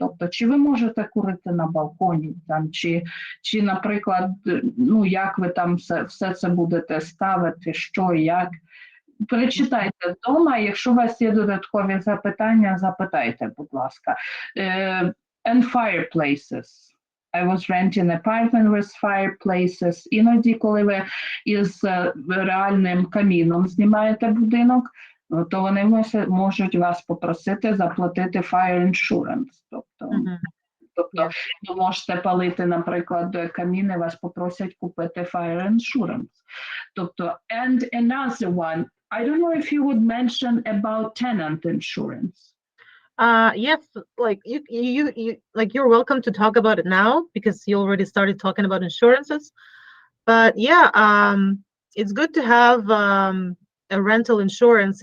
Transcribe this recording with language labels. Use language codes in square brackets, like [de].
[uk] Тобто, чи ви можете курити на балконі, там, чи, наприклад, як ви там все це будете ставити, що і як. Перечитайте вдома, якщо у вас є додаткові запитання, запитайте, будь ласка. [en] And fireplaces. I was renting an apartment with fireplaces. [uk] Іноді, коли ви із реальним каміном знімаєте будинок, то вони можуть вас попросити заплатити fire insurance. Тобто ви можете палити, наприклад, каміни, вас попросять купити fire insurance. Тобто, [en] and another one, I don't know if you would mention about tenant insurance. Yes, like like you're welcome to talk about it now because you already started talking about insurances. But yeah, it's good to have a rental insurance.